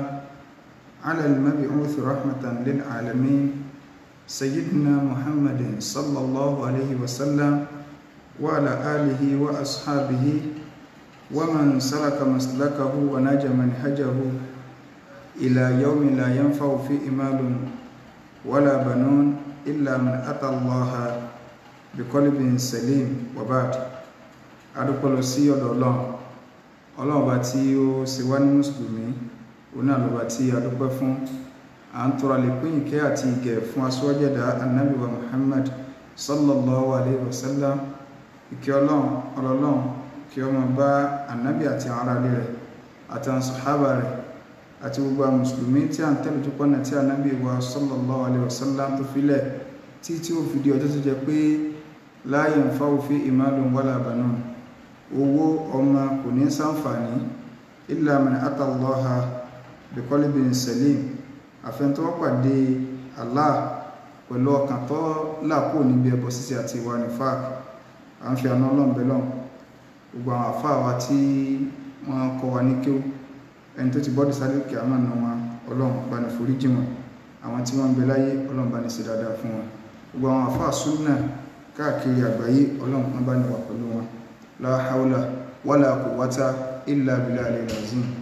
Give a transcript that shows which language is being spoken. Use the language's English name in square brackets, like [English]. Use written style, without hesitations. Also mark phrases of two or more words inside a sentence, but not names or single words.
[Arabic] على المبعوث رحمة للعالمين سيدنا محمد صلى الله عليه وسلم وعلى آله وأصحابه ومن سلك مسلكه ونجى منهجه إلى يوم لا ينفع فيه مال ولا بنون إلا من أتى الله بقلب سليم وبعد [Yoruba] adúpẹ́ sí ọ̀dọ̀ Ọlọ́run bá tí ó ṣe wá ní mùsùlùmí òun àlọ́bá tí adúpẹ́ fún à ń tọrọ àlékún ìkẹ́ àti ìgẹ̀ fún aṣíwájú ẹ̀dá Ànábì wa Muhammad [Arabic] صلى الله عليه وسلم [Yoruba] ìkẹ́ Ọlọ́run kí ó máa bá Ànábì àti àwọn aráalé rẹ̀ àti àwọn sàhábà rẹ̀ àti gbogbo àwọn mùsùlùmí tí a ń tẹ̀lé tó pọ̀nà tí Ànábì wa [Arabic] صلى الله عليه وسلم [Yoruba] tó filẹ̀ tí ó fi di ọjọ́ tó jẹ́ pé [Arabic] لا ينفع فيه مال ولا بنون [Yoruba] owó ọmọ kò ní ṣàǹfààní [Arabic] إلا من أتى الله بقلب سليم [Yoruba] àfẹn tó pàdé Allah pẹ̀lú ọkàn tó làkó níbi ẹbọ ṣíṣe àti ìwà nífàq à ń fi àná Ọlọ́run bẹ̀ lọ́hùn gbogbo àwọn àfáà wa tí wọ́n kọ́ wa ní kéwú ẹni tó ti bọ́dì sáré kí a máa nà wọn Ọlọ́run bá ní foríjì wọn àwọn tí wọ́n ń bẹ láyé Ọlọ́run bá ní ṣe dáadáa fún wọn gbogbo àwọn àfáà súnnà káàkiri àgbáyé Ọlọ́run bá ní wà pẹ̀lú wọn [Arabic] لا حول ولا قوة إلا بالله العظيم.